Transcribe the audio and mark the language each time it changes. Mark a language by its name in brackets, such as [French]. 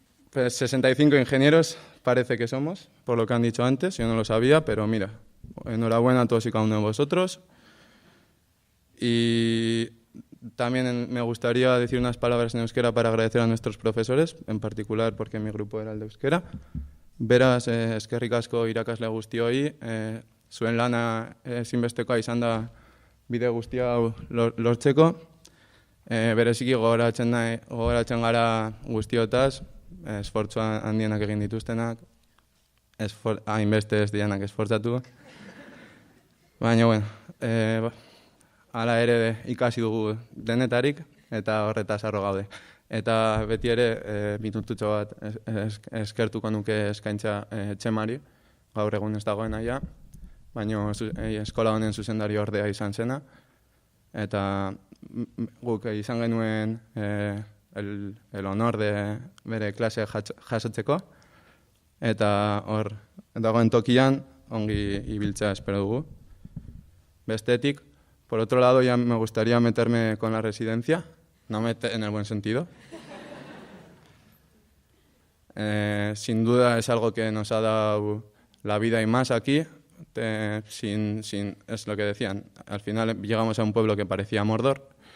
[Spanish] Pues 65 ingenieros parece que somos, por lo que han dicho antes. Yo no lo sabía, pero mira, enhorabuena a todos y cada uno de vosotros. Y también me gustaría decir unas palabras en euskera para agradecer a nuestros profesores, en particular porque mi grupo era el de euskera. [Basque] Beraz, eskerrik asko irakasle guztioi, zuen lana ezinbestekoa izan da bide guzti hau lortzeko. Bereziki gogoratzen gara guztiotaz, esfortzu handienak egin dituztenak, hainbeste ez dianak esfortzatu. Baina, bueno, hala ere ikasi dugu denetarik eta horretaz harro gaude. Eta beti ere minututxo bat eskertuko nuke eskaintza Txemari, gaur egun ez dagoen aia, baina eskola honen zuzendari ordea izan zena. Eta guk izan genuen [Spanish] el honor de [Basque] bere klase jasotzeko. Eta hor dagoen tokian ongi ibiltzea espero dugu. Bestetik, [Spanish] por otro lado, ya me gustaría meterme con la residencia, no en el buen sentido. Sin duda es algo que nos ha dado la vida y más aquí. Es lo que decían, al final llegamos a un pueblo que parecía Mordor.